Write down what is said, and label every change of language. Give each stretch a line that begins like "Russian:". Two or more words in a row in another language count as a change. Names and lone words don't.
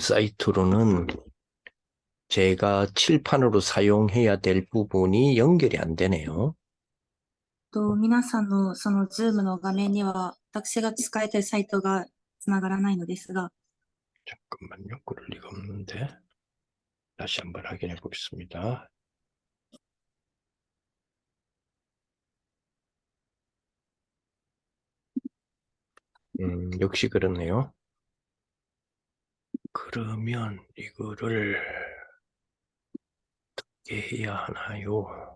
Korean: 사이트로는 제가 칠판으로 사용해야 될 부분이 연결이 안 되네요.
Japanese: 皆さんのその Zoom の画面には、私が使いたいサイトがつながらないのですが、
Korean: 잠깐만요. 그럴 리가 없는데. 다시 한번 확인해 보겠습니다. 역시 그렇네요. 그러면 이거를 어떻게 해야 하나요?